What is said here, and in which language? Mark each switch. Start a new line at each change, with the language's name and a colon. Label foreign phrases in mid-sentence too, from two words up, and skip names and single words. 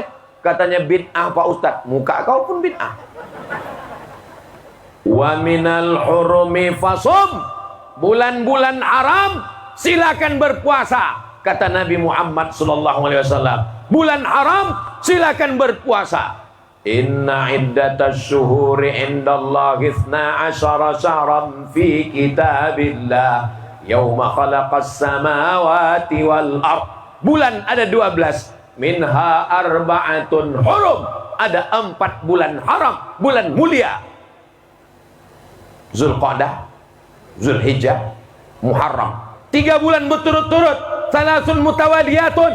Indonesian: Katanya bid'ah Pak Ustadz. Muka kau pun bid'ah.
Arabic: ومن الحرم فصم,
Indonesian: bulan-bulan haram silakan berpuasa, kata Nabi Muhammad SAW. Bulan haram silakan berpuasa.
Arabic: إن عدة الشهور عند الله 12 شهرا في كتاب الله يوم خلق السماوات والأرض.
Indonesian: Bulan ada 12,
Arabic: منها أربعة حرم,
Indonesian: ada 4 bulan haram, bulan mulia. Zulqa'dah, Zulhijjah, Muharram. 3 bulan berturut-turut,
Arabic: ثلاث متواليات.